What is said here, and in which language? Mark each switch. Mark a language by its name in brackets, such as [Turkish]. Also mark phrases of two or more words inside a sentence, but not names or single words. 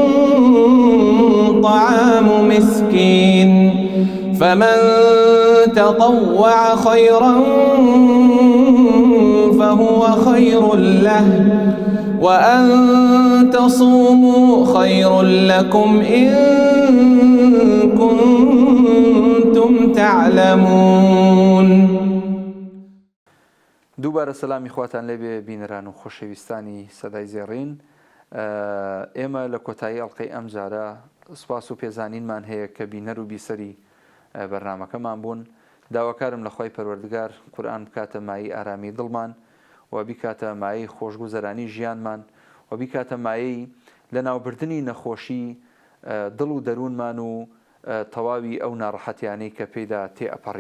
[Arabic] طعام مسكين فمن تطوع خيرا فهو خير له وأن تصوموا خير لكم إن كنتم تعلمون. [Central Kurdish] دووبارە سەلامی خواتان لێبێ بینەران و خۆشەویستانی سەدای زێڕین. ئێمە لە کۆتایی ئەڵلقەی ئەم جارە سوپاس و پێزانینمان هەیە کە بینەر و بیسەری بەرنامەکەمان بوون. داواکارم لە خۆی پەروەردگار قورئان بکاتە مایی ئارامی دڵمان و بیکاتە مایی خۆشگوزەرانی ژیانمان و بیکاتە مایی لە ناوبردنی نەخۆشی دڵ و دەروونمان و تەواوی ئەو ناڕەحەتیانەی کە پێیدا تێئەپەڕین.